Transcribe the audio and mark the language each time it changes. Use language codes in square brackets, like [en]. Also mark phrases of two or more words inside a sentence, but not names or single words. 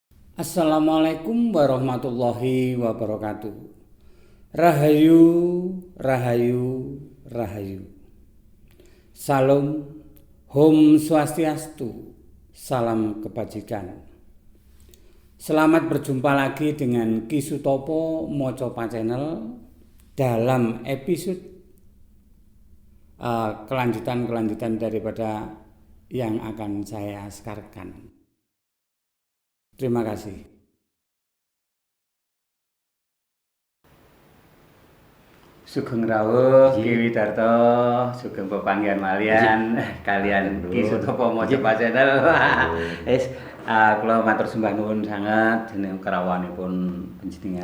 [ar] السلام عليكم ورحمة الله وبركاته. [jv] Rahayu, rahayu, rahayu. [id] Salam, [ban] Om Swastiastu, [id] salam kebajikan. Selamat berjumpa lagi dengan Ki Sutopo Mocopa Channel dalam episode kelanjutan daripada yang akan saya sekarkan. Terima kasih. [jv] Sugeng rawuh Ki Widarto, sugeng pepanggihan malian kalian Ki Sutopo Mocopa Channel. Wis kula matur sembah nuwun sanget dening kerawanipun panjenengan.